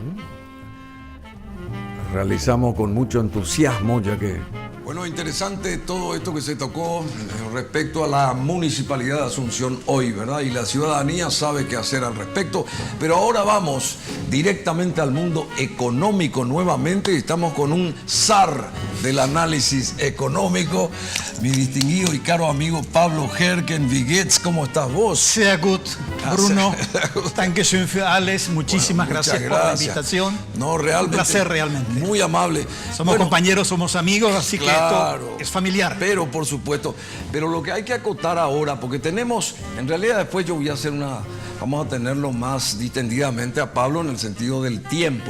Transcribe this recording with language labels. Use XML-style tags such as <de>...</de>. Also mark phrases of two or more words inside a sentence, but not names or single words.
<es>Realizamos con mucho entusiasmo, ya que Bueno, interesante todo esto que se tocó respecto a la Municipalidad de Asunción hoy, ¿verdad? Y la ciudadanía sabe qué hacer al respecto. Pero ahora vamos directamente al mundo económico nuevamente y estamos con un zar del análisis económico, mi distinguido y caro amigo Pablo Herken Viguetz. ¿Cómo estás vos?</es> <de>Sehr gut, Bruno. Dankeschön für alles.</de> <es>Muchísimas gracias por la invitación. No, realmente. Un placer, realmente. Muy amable. Somos compañeros, somos amigos, así que esto es familiar. Pero, por supuesto, pero lo que hay que acotar ahora, porque tenemos, en realidad después yo voy a hacer vamos a tenerlo más distendidamente a Pablo en el sentido del tiempo.</es>